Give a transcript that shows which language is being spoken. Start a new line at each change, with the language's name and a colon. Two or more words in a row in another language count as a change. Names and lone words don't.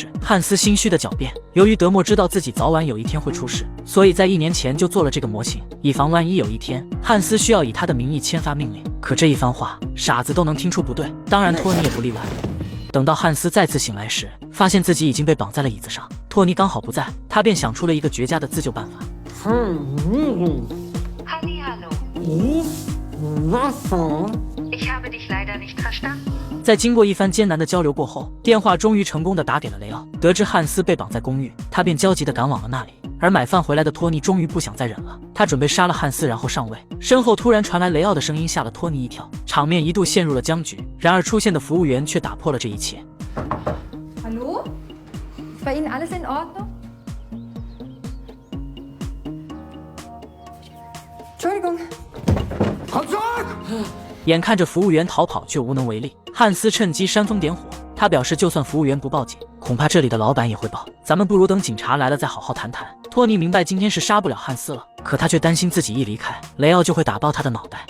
Chinese: 汉斯心虚的狡辩，由于德莫知道自己早晚有一天会出事，所以在1年前就做了这个模型，以防万一有一天汉斯需要以他的名义签发命令。可这一番话，傻子都能听出不对，当然托尼也不例外。等到汉斯再次醒来时，发现自己已经被绑在了椅子上，托尼刚好不在，他便想出了一个绝佳的自救办法。
German: Ich habe dich leider nicht verstanden.
Chinese: 在经过一番艰难的交流过后，电话终于成功的打给了雷奥。得知汉斯被绑在公寓，他便焦急地赶往了那里。而买饭回来的托尼终于不想再忍了，他准备杀了汉斯然后上位。身后突然传来雷奥的声音，吓了托尼一跳，场面一度陷入了僵局。然而出现的服务员却打破了这一切。
German: Hallo? Ist bei Ihnen alles in Ordnung? Entschuldigung.
Chinese: 眼看着服务员逃跑，却无能为力。汉斯趁机煽风点火，他表示，就算服务员不报警，恐怕这里的老板也会报。咱们不如等警察来了再好好谈谈。托尼明白今天是杀不了汉斯了，可他却担心自己一离开，雷奥就会打爆他的脑袋。